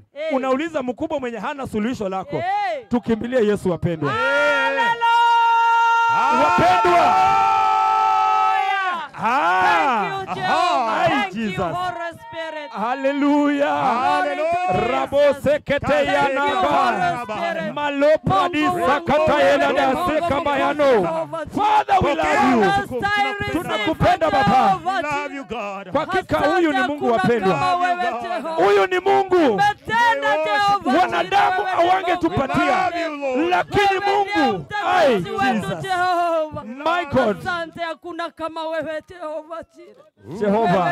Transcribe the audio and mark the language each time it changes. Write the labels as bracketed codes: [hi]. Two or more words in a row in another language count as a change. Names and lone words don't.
[sw] Unauliza mkubwa mwenye hana suluhisho lako. Tukimbilie Yesu wapendwa. Wapendwa. [en] Thank you, Holy Spirit. Hallelujah. Rabo sekete ya naba. Malopa di sakata yela da sekamayano. Father, we love you. [sw] Tunakupenda Baba. [en] Love you, God. [sw] Kwa hakika huyu ni Mungu wapendwa. Huyu ni Mungu. Wanadamu hawangetupatia, lakini Mungu. Ai, [en] Jesus. My God. [sw] Asante, hakuna kama wewe Jehova. Jehova.